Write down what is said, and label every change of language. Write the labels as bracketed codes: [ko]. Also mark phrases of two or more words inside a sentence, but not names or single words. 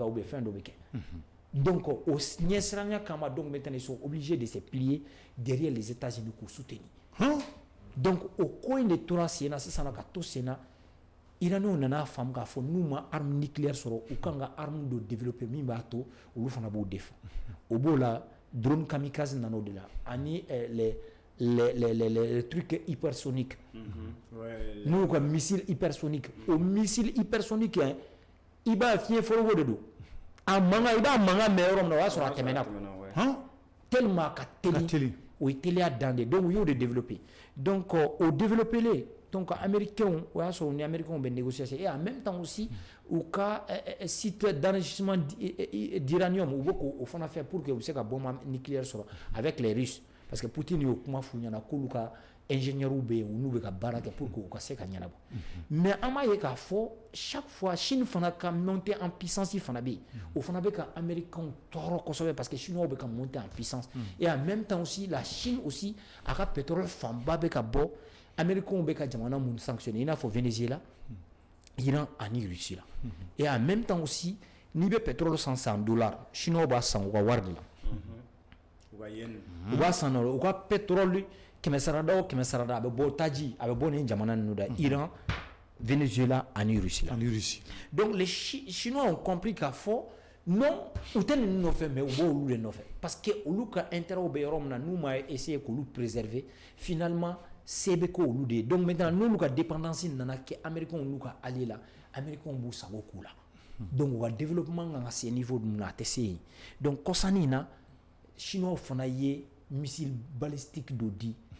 [fr] ou bien [bm] fɛn dɔ bɛ kɛ donc o ɲɛsiranya kama [fr] donc maintenant ils sont obligés de se plier derrière les États-Unis [bm] k'u soutenir donc o ko in de tora sen na sisan ka to sen na Iranien nana faamu k'a fɔ n'u ma [fr] arme nucléaire [bm] sɔrɔ u kan ka arme dɔ développer min b'a to olu fana b'o défend o b'o la [fr] drone kamikaze [bm] nana o de la ani [fr] les trucs hypersoniques [bm] n'u ka [fr] missile hypersonique [bm] o [fr] missile hypersonique [bm] i b'a fiɲɛ fɔlɔ de don a mankan i b'a mankan mɛn yɔrɔ min na o y'a sɔrɔ a tɛmɛna tellement ka teli o ye teliya dan de donc u y'o de développer donc o [fr] développer les donc américains [bm] o y'a sɔrɔ ni américains bɛ [fr] négocier et en même temps aussi [bm] u ka [fr] site d'enrichissement d'uranium [bm] u bɛ k'o fana [fr] fait pour que [bm] u bɛ se ka [fr] bombe nucléaire [bm] sɔrɔ [fr] avec les Russes parce que [bm] Poutine y'o kuma f'u ɲɛna k'olu ka ingénieurs bɛ yen u n'u bɛ ka baara kɛ [fr] pour que [bm] u ka se ka ɲɛnabɔ mais an b'a ye k'a fɔ [fr] chaque fois [bm] Chine fana ka [fr] monter en puissance [bm] fana bɛ yen o fana bɛ ka américains tɔɔrɔ kosɛbɛ [fr] parce que chinois [bm] bɛ ka [fr] monter en puissance et en même temps aussi la Chine aussi [bm] a ka pétrole fanba bɛ ka bɔ américains bɛ ka jamana mun sanctionner i n'a fɔ Venezuela Iran ani Russie la [fr] et en même temps aussi [bm] n'i bɛ pétrole san $100 chinois b'a san u ka wari de la u b'a san u ka pétrole kɛmɛ sarada o kɛmɛ sarada a bɛ bɔ taji a bɛ bɔ nin jamana ninnu da Iran Venezuela ani Russie [fr] la donc les Chinois ont compris [bm] k'a fɔ non u tɛ ninnu nɔfɛ mais u b'olu de nɔfɛ [fr] parce que [bm] olu ka intérêt bɛ yɔrɔ min na n'u ma essayer k'olu préserver finalement se bɛ kɛ olu de ye [fr] donc maintenant [bm] n'olu ka dépendance nana kɛ américains n'u ka alliés la américains b'u sago k'u la donc u ka développement kan ka se niveau min na a tɛ se yen donc kɔsannin na Chinois fana ye [fr] missile balistique [bm] dɔ di